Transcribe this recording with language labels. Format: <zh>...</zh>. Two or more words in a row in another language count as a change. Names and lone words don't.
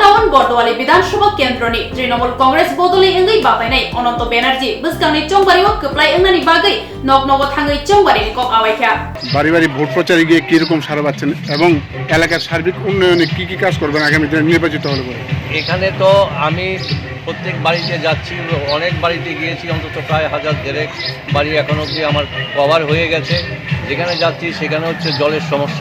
<trp>बर्दवाली विधानसभा केन्द्रनि तृणमूल कांग्रेस बदलि एंगै बातायनाय अनंत बेनार्जी बुसकांनि चंबारियाव कप्लाय एंनानि बागै नग नग थाङै चंबारिनि कक आवायखा</trp> <bn>বাড়ি বাড়ি ভোট প্রচারে গিয়ে কিরকম সাড়া পাচ্ছেন এবং এলাকার সার্বিক উন্নয়নে কি কাজ করবেন আগামী দিনে নির্বাচিত হলে পরে? এখানে তো আমি প্রত্যেক বাড়িতে যাচ্ছি, অনেক বাড়িতে গিয়েছি, অন্তত প্রায় 1000-দেড়েক বাড়ি এখন অবধি আমার কভার হয়ে গেছে। যেখানে যাচ্ছি সেখানে হচ্ছে জলের সমস্যা।</bn>